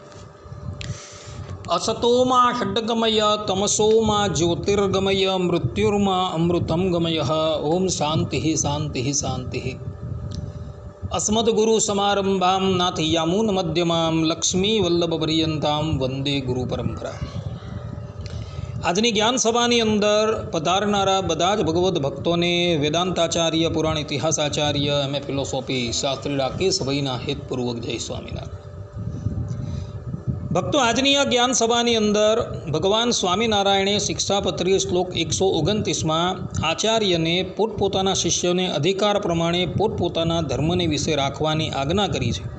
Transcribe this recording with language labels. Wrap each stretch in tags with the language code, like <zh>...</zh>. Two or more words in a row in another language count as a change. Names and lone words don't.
<sa>असतो मा षड्गमय तमसो मा ज्योतिर्गमय मृत्युर्मा अमृतं गमय। ओम शांति शांति शांति। अस्मद्गुरुसमारंभां नाथयामुनमध्यमां लक्ष्मीवल्लभपर्यन्तां वंदे गुरुपरंपरा।</sa> <gu>આજની જ્ઞાન સભાની અંદર પધારનારા બધા જ ભગવદ્ ભક્તોને વેદાંતાચાર્ય, પુરાણ ઇતિહાસાચાર્ય,</gu> <en>M.A. philosophy</en> <gu>શાસ્ત્રી રાકેશભાઈના હેતપૂર્વક જય સ્વામિનારાયણ। ભક્તો, આજની આ જ્ઞાન સભાની અંદર ભગવાન સ્વામિનારાયણે શિક્ષાપત્રીય શ્લોક 129માં આચાર્યને પોતપોતાના શિષ્યોને અધિકાર પ્રમાણે પોતપોતાના ધર્મને વિશે રાખવાની આજ્ઞા કરી છે।</gu>